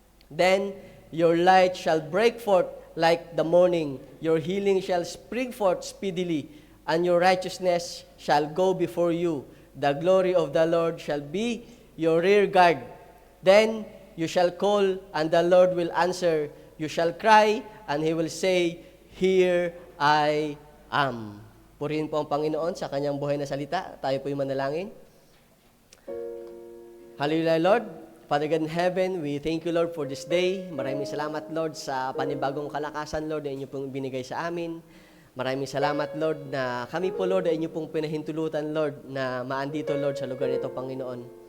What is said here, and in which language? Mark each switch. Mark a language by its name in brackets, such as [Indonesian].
[English] Then your light shall break forth like the morning, your healing shall spring forth speedily, and your righteousness shall go before you. The glory of the Lord shall be your rear guard. Then you shall call, and the Lord will answer. You shall cry, and He will say, Here I am. [Filipino] Purihin po ang Panginoon sa kanyang buhay na salita. Tayo po'y manalangin. [English] Hallelujah, Lord. Father God in heaven, we thank you, Lord, for this day. [Filipino] Maraming salamat, Lord, sa panibagong kalakasan, Lord, na inyo pong binigay sa amin. Maraming salamat, Lord, na kami po, Lord, ay inyo pong pinahintulutan, Lord, na maandito, Lord, sa lugar nito, Panginoon.